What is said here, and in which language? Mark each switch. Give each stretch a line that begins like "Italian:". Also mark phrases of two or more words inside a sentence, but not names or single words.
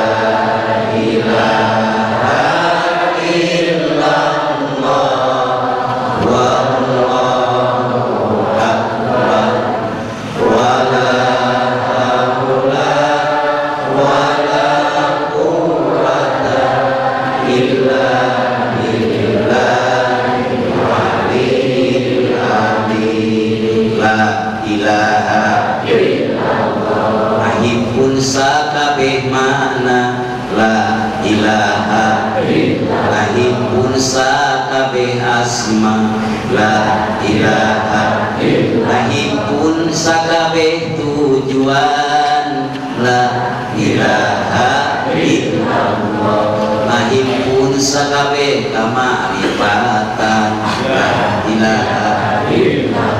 Arabic: إله إلا الله والله أكبر ولا حول ولا قوة إلا بالله العلي العظيم. لا إله إلا الله
Javanese: ahipun sakabeh makna
Arabic: لا إله إلا الله,
Javanese: ahipun sakabeh asma
Arabic: لا إله إلا الله,
Javanese: ahipun sakabeh tujuan
Arabic: لا إله إلا الله,
Javanese: ahipun sakabeh kamarifatan
Arabic: لا إله إلا الله.